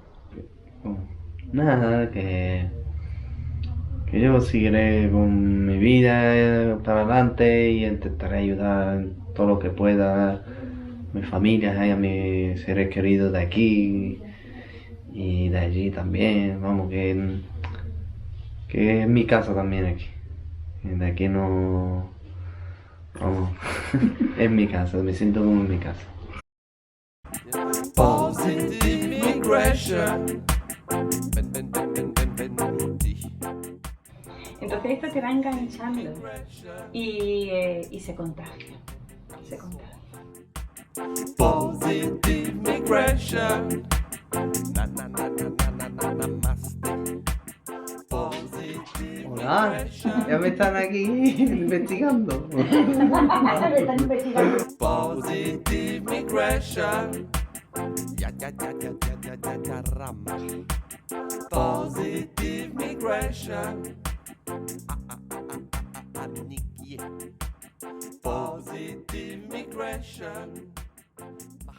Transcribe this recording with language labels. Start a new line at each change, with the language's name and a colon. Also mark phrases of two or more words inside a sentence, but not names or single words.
Spanish: Nada, que yo seguiré con mi vida para adelante y intentaré ayudar en todo lo que pueda a mi familia, a mis seres queridos de aquí y de allí también. Vamos, que es mi casa también aquí. De aquí no... Vamos, es mi casa, me siento como en mi casa.
English: Positive migration.
Spanish: Entonces esto te va enganchando y se contagia.
English: Positive migration. Na na na na na na na namaste.
Spanish: Positive Hola, ya me están aquí investigando.
English: Positive migration. Ya rama. Positive migration. Positive migration.